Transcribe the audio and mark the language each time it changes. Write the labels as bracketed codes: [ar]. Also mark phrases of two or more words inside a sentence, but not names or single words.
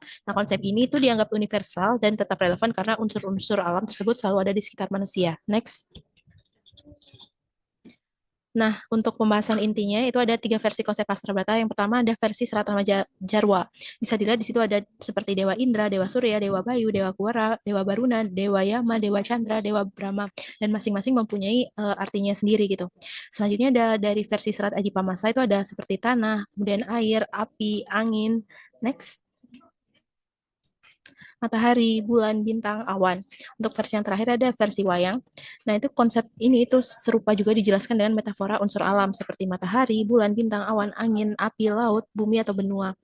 [id] Nah, konsep ini itu dianggap universal dan tetap relevan karena unsur-unsur alam tersebut selalu ada di sekitar manusia. Next. Nah, untuk pembahasan intinya itu ada 3 versi konsep Hastrabata. Yang pertama ada versi Serat Rama Jarwa. Bisa dilihat di situ ada seperti Dewa Indra, Dewa Surya, Dewa Bayu, Dewa Kuara, Dewa Baruna, Dewa Yama, Dewa Chandra, Dewa Brahma, dan masing-masing mempunyai artinya sendiri gitu. Selanjutnya ada dari versi Serat Aji Pamasa itu ada seperti tanah, kemudian air, api, angin. Next. Matahari, bulan, bintang, awan. Untuk versi yang terakhir ada versi wayang. Nah, itu konsep ini itu serupa juga dijelaskan dengan metafora unsur alam seperti matahari, bulan, bintang, awan, angin, api, laut, bumi atau benua.